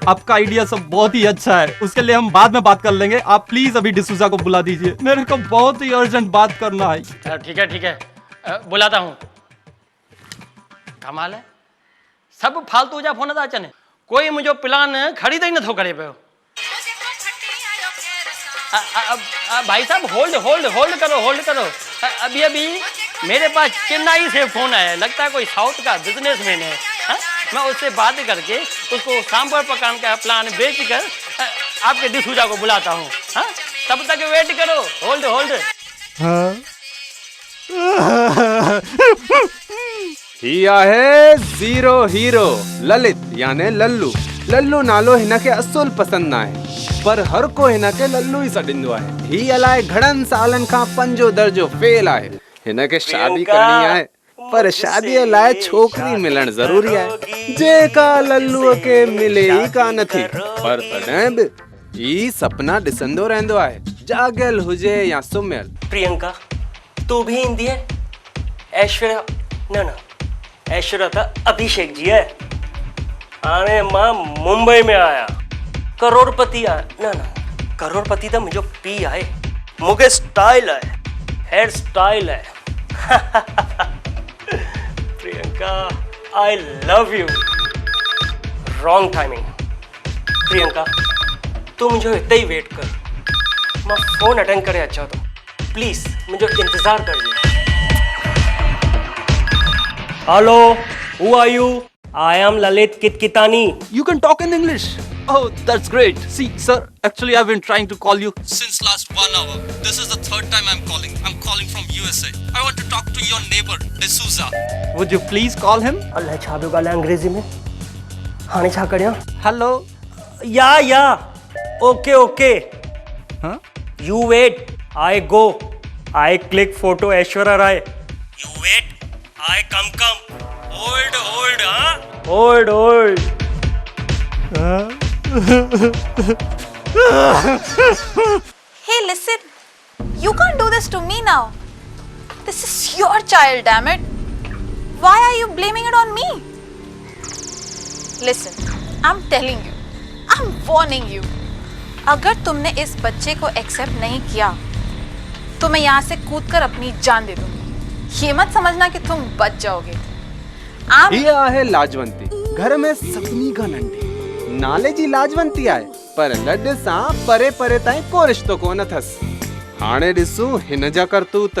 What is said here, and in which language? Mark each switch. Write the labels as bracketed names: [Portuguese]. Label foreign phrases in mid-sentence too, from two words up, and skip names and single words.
[Hindi] आपका आइडिया सब बहुत ही अच्छा है, उसके लिए हम बाद में बात कर लेंगे। आप प्लीज अभी डिसूजा को बुला दीजिए, मेरे को बहुत ही अर्जेंट बात करना है। ठीक है, बुलाता हूँ। कमाल है, सब फालतू [Sindhi] जा फोन था अचनि, कोई मुझे प्लान खरीद ही नथो करे पियो। [Hindi] भाई साहब होल्ड करो। अभी मेरे पास चेन्नई से फोन आया, लगता है कोई साउथ का बिजनेसमैन है। मैं उससे बात करके उसको सांभर पकान का प्लान बेचकर आपके डिसूजा को बुलाता हूँ। तब तक वेट करो। होल्ड। [Sindhi] ही आहे ज़ीरो हीरो ललित याने लल्लू नालो हिनखे असुल पसंद ना आहे, पर हर को हिनखे लल्लू ही सॾींदो आहे। ही अलाए घणनि सालनि खां 5 दर्जो फेल आहे। हिनखे शादी करणी आहे, पर शादीअ लाइ छोकिरी मिलण ज़रूरी आहे, जेका लल्लूअ खे मिले ई कान थी। पर तॾहिं बि ही सपना ॾिसंदो रहंदो आहे, जाॻियल हुजे या सुम्हियल। [Hindi] प्रियंका, तू भी ईंदी है? [Sindhi] ऐश्वर्या न ऐश्वर्या तो अभिषेक जी है। हाणे मां मुंबई में आया, करोड़पति आहे। न करोड़पति तो मुझो पी आहे। [Hindi] मुझे स्टाइल है, [English] hair style [Hindi] है। [English] Priyanka, I love you. Wrong timing. [Hindi] प्रियंका, तू मुझे इतना ही वेट कर, मैं [English] phone attend [Hindi] करे अच्छा तो प्लीज मुझे इंतजार कर। हेलो, [English] Who are you? I am Lalit Kitkitani. You can talk in English. Oh, that's great. See, sir, actually I've been trying to call you since last 1 hour. This is the 3rd time I'm calling. I'm calling from USA. I want to talk to your neighbor, D'Souza. Would you please call him? [Sindhi] अल्लाह छा पियो ॻाल्हाए अंग्रेजी में? हाणे छा करियां? [English] Hello? Ya okay. Huh? You wait, I go. I click photo Aishwarya Rai. You wait, I come. Hold, huh? Hold. Hey, listen. You can't do this to me now. This is your child, damn it. Why are you blaming it on me? Listen, I'm telling you. I'm warning you. [Hindi] अगर तुमने इस बच्चे को एक्सेप्ट नहीं किया तो मैं यहाँ से कूदकर अपनी जान दे दूंगी। ये मत समझना कि तुम बच जाओगे। [Sindhi] ही आहे लाजवंती, घर में सभिनी खां नंढी, नाले जी लाजवंती आहे पर लॾ सां परे परे ताईं को रिश्तो कोन अथसि हाणे ॾिसूं हिन जा करतूत